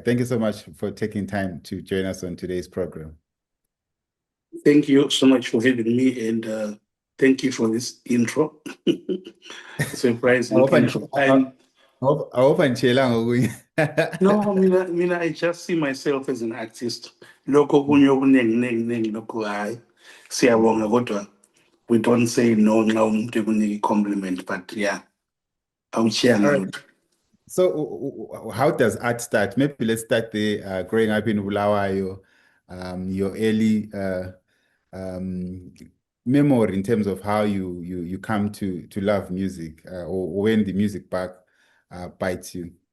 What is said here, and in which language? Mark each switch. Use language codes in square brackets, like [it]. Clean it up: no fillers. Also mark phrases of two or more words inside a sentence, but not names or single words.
[en] Thank you so much for taking time to join us on today's program. Thank you so much for having me, and thank you for this intro. Surprising. I hope I'm No, I just see myself as an artist. [nd] Lokho kunye okuningi lokho hayi. Siyabonga kodwa [en] we don't say no [nd] nxa umuntu ekunika compliment, [en] but yeah. [nd] Awuchiyanga. [en] So, how does art start? Maybe let's start there. Growing up in Bulawayo, your early memory in terms of how you come to love music, or when the music bug bites you.